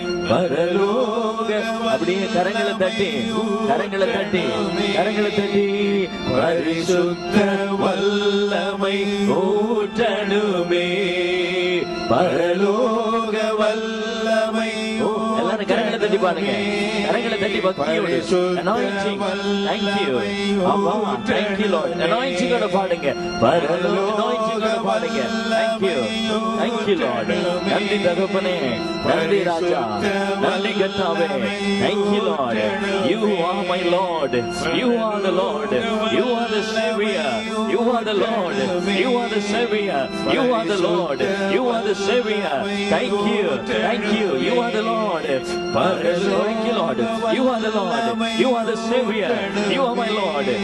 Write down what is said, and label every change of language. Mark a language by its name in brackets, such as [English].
[Tamil] பரலோக. அப்படியே கரங்களை தட்டி, கரங்களை தட்டி, கரங்களை தட்டி. பரிசுத்த வல்லமை ஊற்றணுமே, பரலோக வல்லமை. எல்லாரும் கரங்களை தட்டி பாருங்க, கரங்களை தட்டி பக்தியோடு. [English] anointing. Thank you அப்பா, thank you Lord. [Tamil] anointing ஓட பாடுங்க, பரலோக anointing ஓட பாடுங்க. [English] thank you, thank you Lord. [Tamil] நன்றி தகப்பனே, நன்றி ராஜா, நன்றி கர்த்தாவே. [English] thank you Lord. you are my Lord, you are the Lord, you are the Savior, You are the Lord. You are the Savior. You are the Lord. You are the Savior. Thank you. Thank you. You are the Lord. Thank you, Lord. You are the Lord. You are the Savior. You are my Lord.